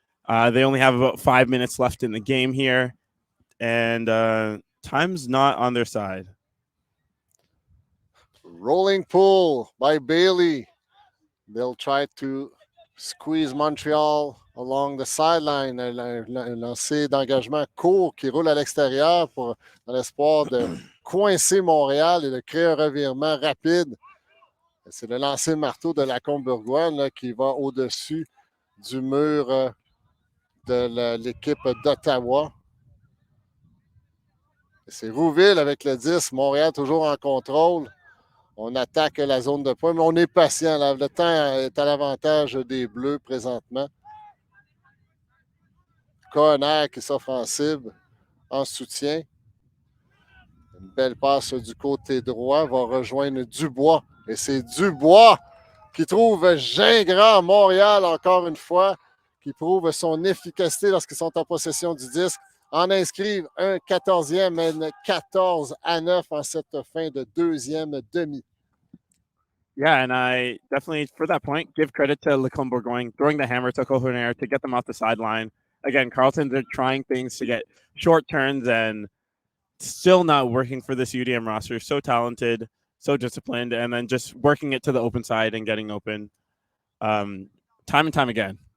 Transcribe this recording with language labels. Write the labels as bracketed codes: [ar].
[en] They only have about 5 minutes left in the game here. And time's not on their side. Rolling pull by Bailey. They'll try to squeeze Montreal along the sideline. [fr] Un lancer d'engagement court qui roule à l'extérieur dans l'espoir de coincer Montréal et de créer un revirement rapide. C'est le lancer marteau de la Comburgoine là, qui va au-dessus du mur de l'équipe d'Ottawa. C'est Rouville avec le 10. Montréal toujours en contrôle. On attaque la zone de points, mais on est patient. Là. Le temps est à l'avantage des Bleus présentement. Conner qui s'offre en cible, en soutien. Une belle passe du côté droit va rejoindre Dubois. Et c'est Dubois qui trouve Gingras Montréal encore une fois, qui prouve son efficacité lorsqu'ils sont en possession du disque. En inscrivent un 14e, mène 14-9 en cette fin de deuxième demi. [en] Yeah, and I definitely, for that point, give credit to Lacombe Bourgogne, throwing the hammer to Cohonair to get them off the sideline. Again, Carleton, they're trying things to get short turns and still not working for this UDM roster. So talented, so disciplined, and then just working it to the open side and getting open time and time again.